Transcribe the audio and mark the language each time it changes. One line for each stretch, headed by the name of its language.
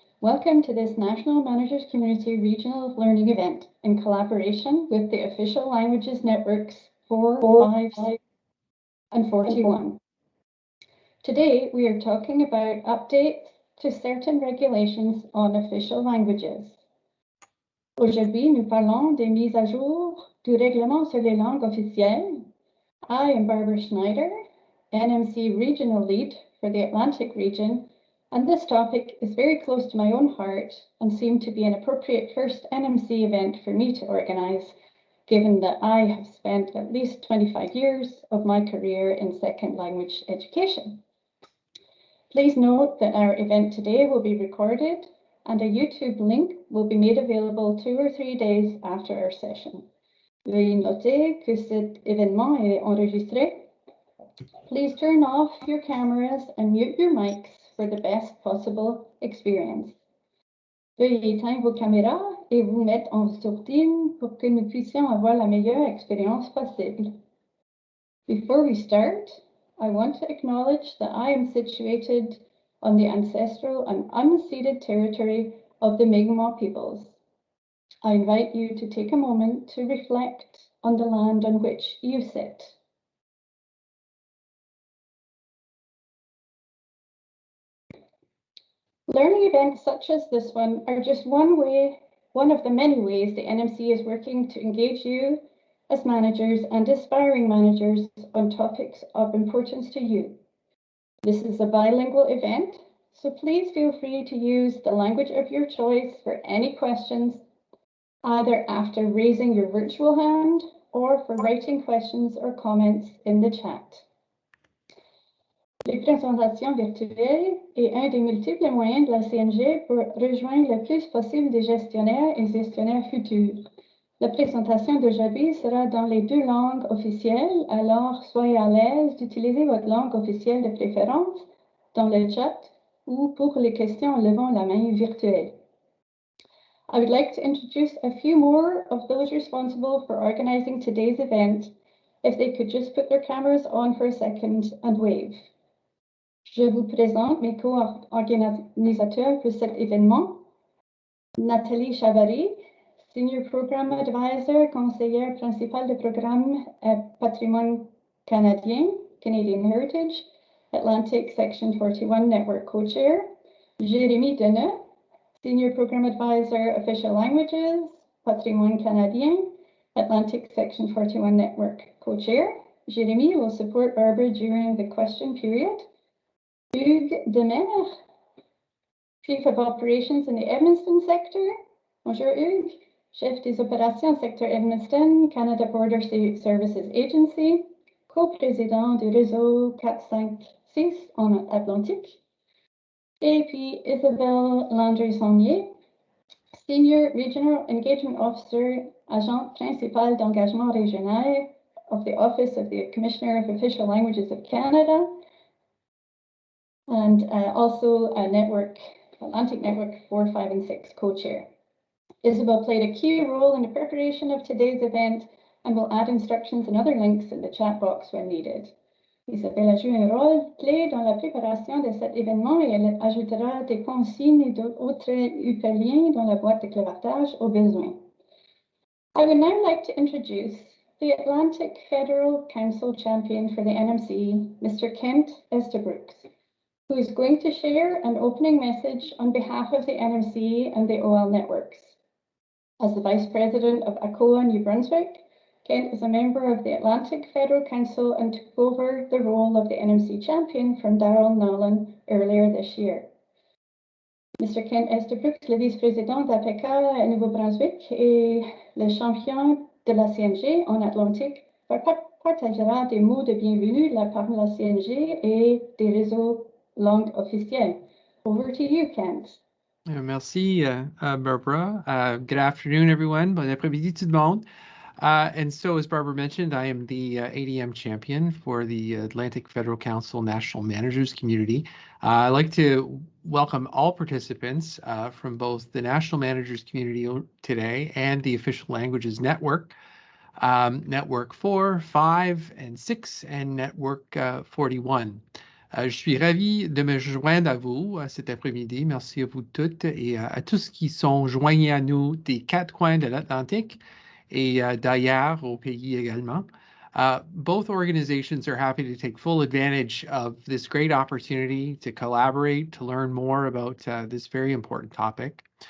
English: Welcome to this National Managers Community Regional Learning event in collaboration with the Official Languages Networks 4, 5, 6, and 41. Today, we are talking about updates to certain regulations on official languages.
French: Aujourd'hui, nous parlons des mises à jour du règlement sur les langues officielles.
English: I am Barbara Schneider, NMC Regional Lead for the Atlantic region, and this topic is very close to my own heart and seemed to be an appropriate first NMC event for me to organise, given that I have spent at least 25 years of my career in second language education. Please note that our event today will be recorded and a YouTube link will be made available 2 or 3 days after our session.
French: Veuillez noter que cet événement est enregistré.
English: Please turn off your cameras and mute your mics for the best possible experience.
French: Veuillez éteindre vos caméras et vous mettre en sourdine pour que nous puissions avoir la meilleure expérience possible.
English: Before we start, I want to acknowledge that I am situated on the ancestral and unceded territory of the Mi'kmaq peoples. I invite you to take a moment to reflect on the land on which you sit. Learning events such as this one are just one of the many ways the NMC is working to engage you as managers and aspiring managers on topics of importance to you. This is a bilingual event, so please feel free to use the language of your choice for any questions, either after raising your virtual hand or for writing questions or comments in the chat.
French: Les présentations virtuelles est un des multiples moyens de la CNG pour rejoindre le plus possible des gestionnaires et gestionnaires futurs. La présentation d'aujourd'hui sera dans les 2 langues officielles, alors soyez à l'aise d'utiliser votre langue officielle de préférence dans le chat ou pour les questions en levant la main virtuelle.
English: I would like to introduce a few more of those responsible for organizing today's event, if they could just put their cameras on for a second and wave.
French: Je vous présente mes co-organisateurs pour cet événement.
English: Nathalie Chavary, Senior Program Advisor,
French: conseillère principale de programme Patrimoine canadien,
English: Canadian Heritage, Atlantic Section 41 Network Co-Chair. Jérémy Deneux, Senior Program Advisor, Official Languages, Patrimoine canadien, Atlantic Section 41 Network Co-Chair. Jérémy will support Barbara during the question period. Hugues Demer, Chief of Operations in the Edmundston sector.
French: Bonjour Hugues, Chef des Opérations secteur Edmundston, Canada Border Services Agency, co-président du réseau 456 en Atlantique. Et puis
English: Isabelle Landry-Sommier, Senior Regional Engagement Officer,
French: agent principal d'engagement régional
English: of the Office of the Commissioner of Official Languages of Canada, and also a network, Atlantic Network 4, 5, and 6 co-chair. Isabel played a key role in the preparation of today's event and will add instructions and other links in the chat box when needed.
French: Isabelle a joué un rôle clé dans la préparation de cet événement et elle ajoutera des consignes et d'autres hyperliens dans la boîte de clavardage au besoin.
English: I would now like to introduce the Atlantic Federal Council Champion for the NMC, Mr. Kent Estabrook, who is going to share an opening message on behalf of the NMC and the OL networks. As the Vice President of ACOA New Brunswick, Kent is a member of the Atlantic Federal Council and took over the role of the NMC champion from Daryl Nolan earlier this year. Mr.
French: Kent Estabrook, le vice-président d'APECA Nouveau-Brunswick et le champion de la CNG en Atlantique, partagera des mots de bienvenue de la part de la CNG et des réseaux langues officielles.
English: Over to you, Kent.
French: Merci, Barbara.
English: Good afternoon, everyone.
French: Bon après-midi, tout le monde.
English: And so, as Barbara mentioned, I am the ADM champion for the Atlantic Federal Council National Managers Community. I'd like to welcome all participants from both the National Managers Community today and the Official Languages Network, Network 4, 5, and 6, and Network 41.
French: Je suis ravi de me joindre à vous cet après-midi. Merci à vous toutes et à tous qui sont joignés à nous des quatre coins de l'Atlantique et d'ailleurs au pays également.
English: Both organizations are happy to take full advantage of this great opportunity to collaborate, to learn more about this very important topic.